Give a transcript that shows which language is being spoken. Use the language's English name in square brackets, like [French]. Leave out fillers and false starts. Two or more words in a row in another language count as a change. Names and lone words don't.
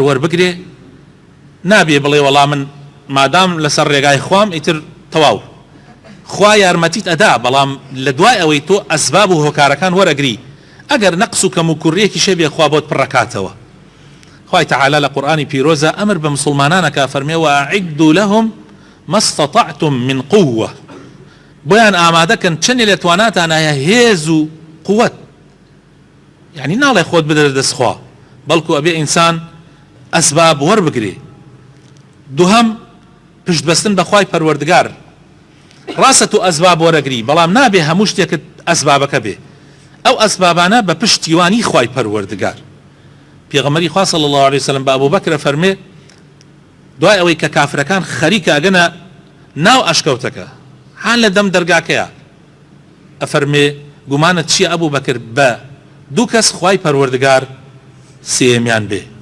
[Central Kurdish] وەربگرێ نابێ بڵێ وەڵام من مادام لەسەر ڕێگای خوام ئیتر تەواو خوا یارمەتیت ئەدا بەڵام لە دوای ئەوەی تۆ ئەسباب و هۆکارەکان وەرەگری ئەگەر نەقس و کەم و کوڕیەکی شەبێ خوا بۆت پڕەکاتەوە خوای تەعالا لە قورئانی پیرۆزە ئەمر بە مسلمانانەکە فەرمێ [Arabic] وأعدوا لهم ما استطعتم من قوة [Central Kurdish] بۆیان ئامادەکەن چەندێ لە تواناتانایە هێز و قووەت یعنی ناڵێ خۆت بدەرە دەست خوا بەڵکو ئەبێ ئینسان ئەسباب وەربگرێ دووهەم پشتبەستن بەخوای پەروەردگار ڕاستە تو ئەسباب وەرەگری بەڵام نابێ هەموو شتێکت ئەسبابەکە بێ ئەو ئەسبابانە بە پشتیوانی خوای پەروەردگار پێغەمبەری خوا [Arabic] صلی الله عليه وسلم [Central Kurdish] بە ئەبوبەکر فەرمێ دوای ئەوەی کە کافرەکان خەریکە ئەگەنە ناو ئەشکەوتەکە حال لە دەم دەرگاکەیە ئەفەرمێ گومانت چییە ئەبوبەکر بە دوو کەس خوای پەروەردگار سێمیان بێ